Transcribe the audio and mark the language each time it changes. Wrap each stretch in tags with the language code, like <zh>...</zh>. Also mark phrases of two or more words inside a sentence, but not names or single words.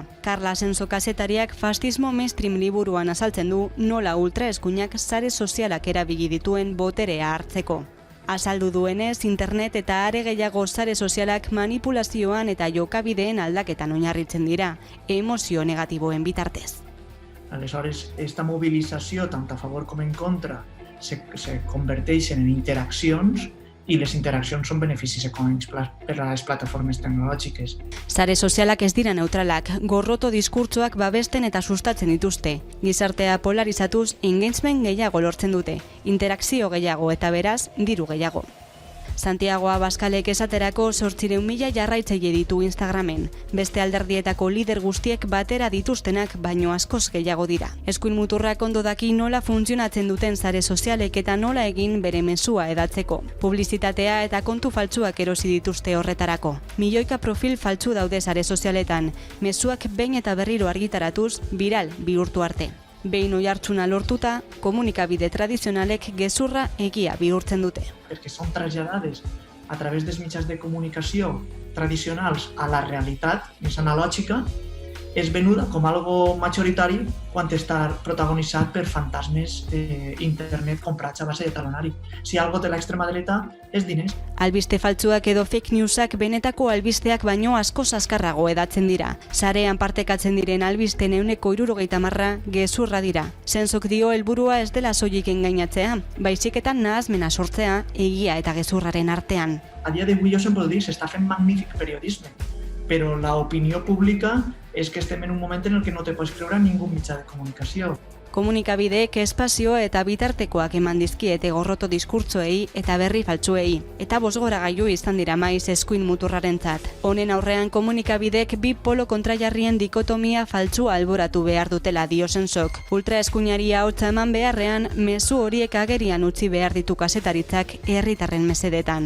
<eu>Carla Senso kazetariak fascismo mainstream liburuan azaltzen du nola ultraeskuinak sare sozialak erabili dituen boterea hartzeko. Azaldu duenez, internet eta are gehiago sare sozialak manipulazioan eta jokabideen aldaketan oinarritzen dira, emozio negatiboen bitartez.</eu> <ca>Aleshores, esta mobilització, tant a favor com en contra, se converteixen en interaccions i les interaccions són beneficis econòmics per a les plataformes tecnològiques.</ca> <eu>Sare sozialak ez dira neutralak, gorroto diskurtsoak babesten eta sustatzen dituzte. Gizartea polarizatuz, engagement gehiago lortzen dute, interakzio gehiago eta beraz, diru gehiago. Santiago Abascalek esaterako 800.000 jarraitzaile ditu Instagramen. Beste alderdietako lider guztiek batera dituztenak baino askoz gehiago dira. Eskuin muturrak ondo daki nola funtzionatzen duten sare sozialek eta nola egin bere mezua edatzeko. Publizitatea eta kontu faltsuak erosi dituzte horretarako. Milioika profil faltsu daude sare sozialetan, mezuak behin eta berriro argitaratuz, viral bihurtu arte. Behin oihartzuna lortuta, komunikabide tradizionalek gezurra egia bihurtzen dute.</eu> <ca>Perquè són traslladades a través dels mitjans de comunicació tradicionals a la realitat més analògica, és venuda com algo majoritari quan està protagonitzat per fantasmes d'internet comprats a base de talonari. Si algo té l'extrema dreta, és diners.</ca> <eu>Albiste faltsuak edo fake newsak benetako albisteak baino askoz azkarrago edatzen dira. Sarean partekatzen diren albisten 70% gezurra dira. Sensok dio helburua ez dela soilik engainatzea, baizik eta nahasmena sortzea egia eta gezurraren artean.</eu> <ca>A dia d'avui jo sempre ho dic, s'està fent magnífic periodisme, però l'opinió pública és que estem en un moment en el que no te pots creure a ningú mitjà de comunicació.</ca> <eu>Komunikabideek espazio eta bitartekoak eman dizkiete gorroto diskurtsoei eta berri faltsuei, eta bosgoragailu izan dira maiz eskuin muturrarentzat. Honen aurrean komunikabidek bi polo kontrajarrien dikotomia faltsua alboratu behar dutela dio Sensok. Ultraeskuinari ahotsa eman beharrean, mezu horiek agerian utzi behar ditu kazetaritzak herritarren mesedetan.</eu>